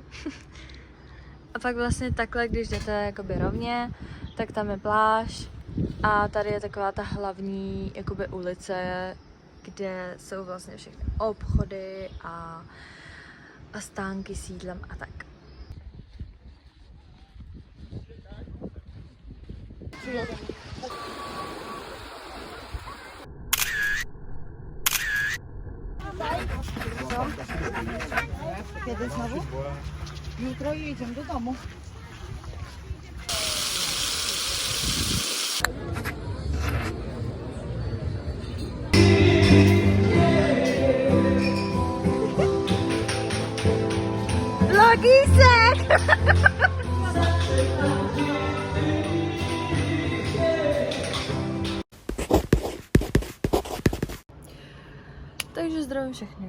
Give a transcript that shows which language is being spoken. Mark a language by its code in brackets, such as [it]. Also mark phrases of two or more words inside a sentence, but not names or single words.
[cs] A pak vlastně takhle, když jdete jakoby rovně, tak tam je pláž a tady je taková ta hlavní jakoby ulice, kde jsou vlastně všechny obchody a stánky s jídlem a tak. [pl] Kiedy znowu? Jutro jedziemy do domu. [cs] Vlogísek! Takže zdravím všechny.